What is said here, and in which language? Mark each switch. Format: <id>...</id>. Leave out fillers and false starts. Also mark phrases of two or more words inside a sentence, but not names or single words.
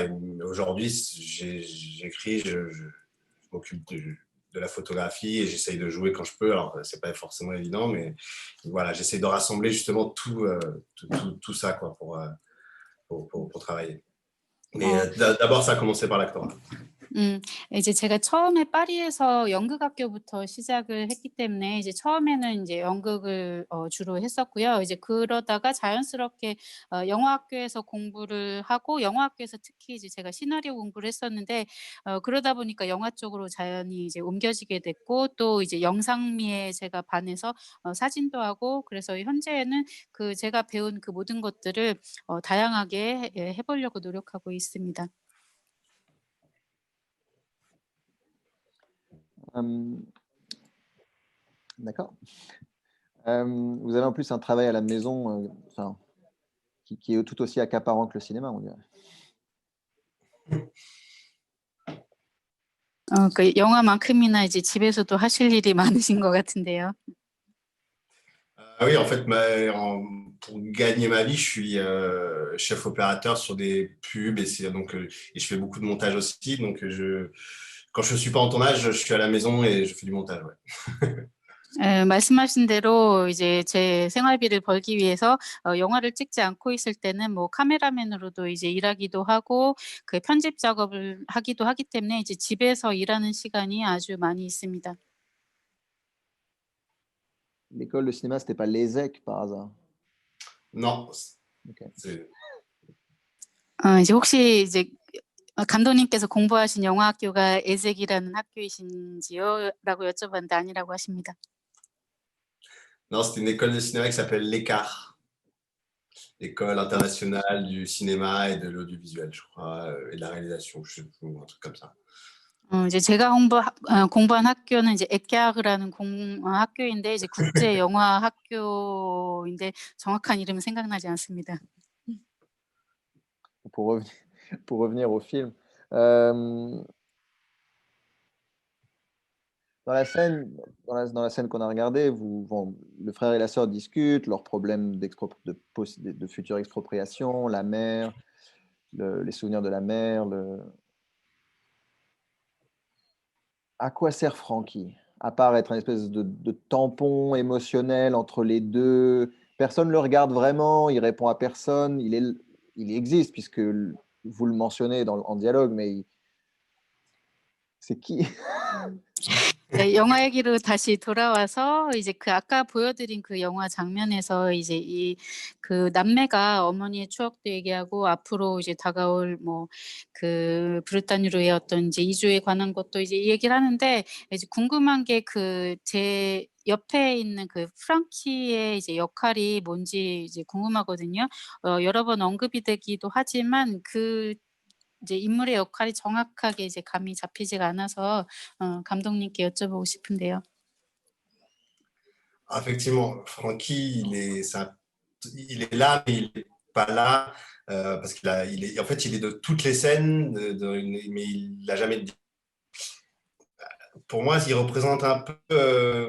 <fr>Et aujourd'hui, j'écris, je m'occupe de la photographie et j'essaye de jouer quand je peux. Alors, c'est pas forcément évident, mais voilà, j'essaye de rassembler justement tout ça quoi, pour travailler. Mais d'abord, ça a commencé par l'actorat.</fr> <ko>이제 제가 처음에 파리에서 연극학교부터 시작을 했기 때문에 이제 처음에는 이제 연극을 주로 했었고요. 이제 그러다가 자연스럽게 영화학교에서 공부를 하고 영화학교에서 특히 이제 제가 시나리오 공부를 했었는데 그러다 보니까 영화 쪽으로 자연히 이제 옮겨지게 됐고 또 이제 영상미에 제가 반해서 사진도 하고 그래서 현재는 그 제가 배운 그 모든 것들을 다양하게 해보려고 노력하고 있습니다.</ko> <fr>D'accord. Vous avez en plus un travail à la maison qui est tout aussi accaparant que le cinéma, on dirait.</fr> <ko>그 영화만큼이나 이제 집에서도 하실 일이 많으신 것 같은데요.</ko> <fr>Oui, en fait, pour gagner ma vie, je suis chef opérateur sur des pubs et je fais beaucoup de montage aussi. Donc, quand je ne suis pas en tournage, je suis à la maison et je fais du montage. Ouais.</fr> <ko>말씀하신 대로 이제 제 생활비를 벌기 위해서 영화를 찍지 않고 있을 때는 뭐 카메라맨으로도 이제 일하기도 하고 그 편집 작업을 하기도 하기 때문에 이제 집에서 일하는 시간이 아주 많이 있습니다.</ko> <fr>L'école de cinéma, c'était pas l'ESSEC par hasard? Non. Okay.</fr> <ko>이제 혹시 이제 감독님께서 공부하신 영화학교가 에색이라는 학교이신지요?라고 여쭤봤는데 아니라고 하십니다.</ko> <fr>Non, c'était une école de cinéma qui s'appelle l'ECAR, l'école internationale du cinéma et de l'audiovisuel, je crois, et de la réalisation, je sais plus, un truc comme ça.</fr> <ko>이제 제가 공부한 학교는 이제 에케아그라는 학교인데 이제 국제 영화 학교인데 정확한 이름은 생각나지 않습니다.</ko> <fr>Pour revenir au film, dans la scène qu'on a regardée, le frère et la sœur discutent leurs problèmes de future expropriation, la mère, les souvenirs de la mère. À quoi sert Francky? À part être une espèce de tampon émotionnel entre les deux. Personne ne le regarde vraiment, il répond à personne. Il existe puisque vous le mentionnez en dialogue, mais c'est qui?</fr> <ko>네, 영화 얘기로 다시 돌아와서 이제 그 아까 보여드린 그 영화 장면에서 이제 그 남매가 어머니의 추억도 얘기하고 앞으로 이제 다가올 뭐 그 브르타뉴르의 어떤 이제 이주에 관한 것도 이제 얘기를 하는데 이제 궁금한 게 그 제 옆에 있는 그 프랑키의 이제 역할이 뭔지 이제 궁금하거든요. 여러 번 언급이 되기도 하지만 그 이제 인물의 역할이 정확하게 이제 감이 잡히지가 않아서 감독님께 여쭤보고 싶은데요.</ko> <fr>Effectivement, Francky, il est là, mais il n'est pas là parce en fait, il est de toutes les scènes, mais il n'a jamais dit. Pour moi, il représente un peu.</fr>